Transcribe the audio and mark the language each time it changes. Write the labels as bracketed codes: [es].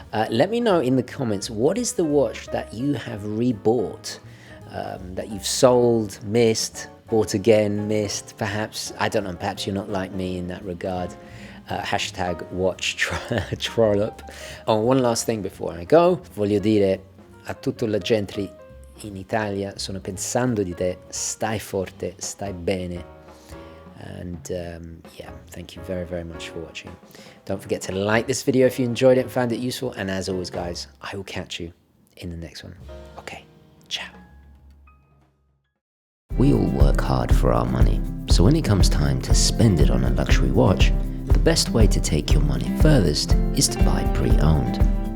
[en] Let me know in the comments, what is the watch that you have rebought, that you've sold, missed, bought again, missed, perhaps, I don't know, perhaps you're not like me in that regard. Hashtag watch trollop. Oh, one last thing before I go. [it] Voglio dire a tutta la Gentry in Italia, sono pensando di te, stai forte, stai bene. [en] And yeah, thank you very, very much for watching. Don't forget to like this video if you enjoyed it and found it useful. And as always, guys, I will catch you in the next one. Okay, ciao. We all work hard for our money, so when it comes time to spend it on a luxury watch, the best way to take your money furthest is to buy pre-owned.